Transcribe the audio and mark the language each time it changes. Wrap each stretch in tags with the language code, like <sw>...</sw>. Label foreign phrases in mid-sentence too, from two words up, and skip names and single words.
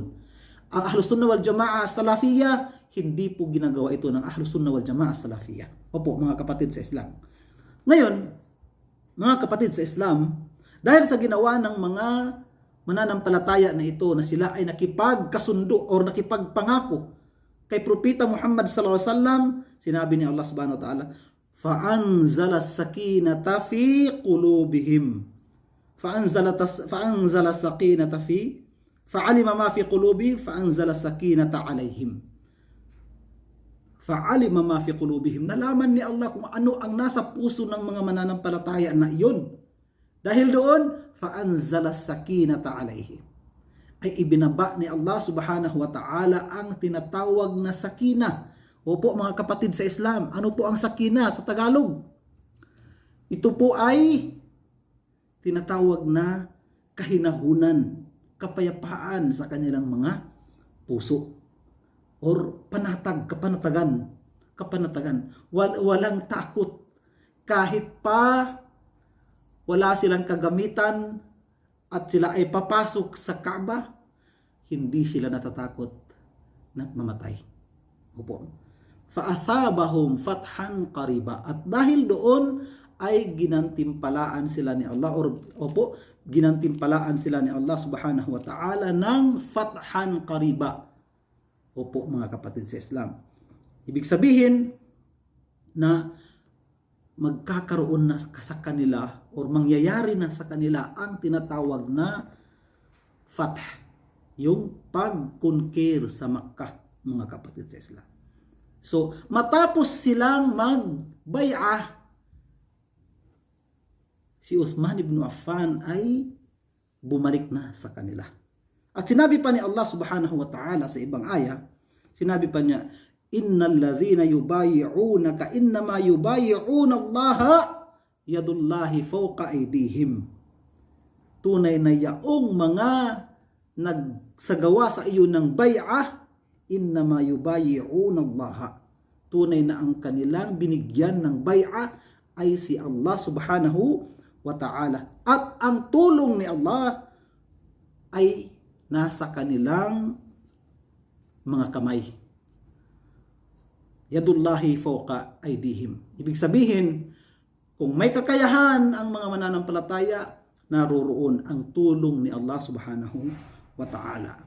<tl>Ang Ahlus Sunnah wal Jamaa Salafiyya, hindi po ginagawa ito ng Ahlus Sunnah wal Jamaa Salafiyya. Opo, mga kapatid sa Islam. Ngayon, mga kapatid sa Islam, dahil sa ginawa ng mga mananampalataya na ito na sila ay nakipagkasundo o nakipagpangako kay Propeta Muhammad</tl> <ar>صلى الله عليه وسلم,</ar> <tl>sinabi ni Allah</tl> <ar>سبحانه وتعالى, فَأَنْزَلَ السَّكِينَةَ فِي قُلُوبِهِمْ فَأَنْزَلَ السَّكِينَةَ فِي فَعَلِمَ مَا فِي قُلُوبِهِمْ فَأَنْزَلَ السَّكِينَةَ عَلَيْهِمْ. فَعَلِمَ مَا فِي قُلُوبِهِمْ.</ar> <tl>Nalaman ni Allah kung ano ang nasa puso ng mga mananampalataya na iyon. Dahil doon,</tl> <ar>فَأَنْزَلَ السَّكِينَةَ عَلَيْهِمْ.</ar> <tl>Ay ibinaba ni Allah</tl> <ar>سبحانه وتعالى</ar> <tl>ang tinatawag na sakina. Opo, mga kapatid sa Islam, ano po ang sakina sa Tagalog? Ito po ay tinatawag na kahinahunan, kapayapaan sa kanilang mga puso. Or kapanatagan. Walang takot. Kahit pa wala silang kagamitan at sila ay papasok sa Kaaba, hindi sila natatakot na mamatay. Opo.</tl> <ar>فَأَثَابَهُمْ فَتْحًا قَرِيبًا.</ar> <tl>At dahil doon ay ginantimpalaan sila ni Allah, ginantimpalaan sila ni Allah</tl> <ar>سبحانه وتعالى</ar> <tl>ng</tl> <ar>فتحا قريبا.</ar> <tl>Opo, mga kapatid sa Islam. Ibig sabihin na magkakaroon na sa kanila o mangyayari na sa kanila ang tinatawag na fath, yung pag-conquer sa Makkah, mga kapatid sa Islam. So, matapos silang mag-bay'ah, si Uthman ibn Affan ay bumalik na sa kanila. At sinabi pa ni Allah</tl> <ar>سبحانه وتعالى</ar> <tl>sa ibang aya, sinabi pa niya,</tl> <ar>إن الذين يبايعونك إنما يبايعون الله يد الله فوق أيديهم.</ar> <tl>Tunay na yaong mga nagsagawa sa iyo ng bay'ah,</tl> <ar>إنما يبايعون الله.</ar> <tl>Tunay na ang kanilang binigyan ng bay'ah ay si Allah</tl> <ar>سبحانه وتعالى.</ar> <tl>At ang tulong ni Allah ay nasa kanilang mga kamay.</tl> <ar>يد الله فوق أيديهم.</ar> <tl>Ibig sabihin, kung may kakayahan ang mga mananampalataya, naroroon ang tulong ni Allah</tl> <ar>سبحانه وتعالى.</ar>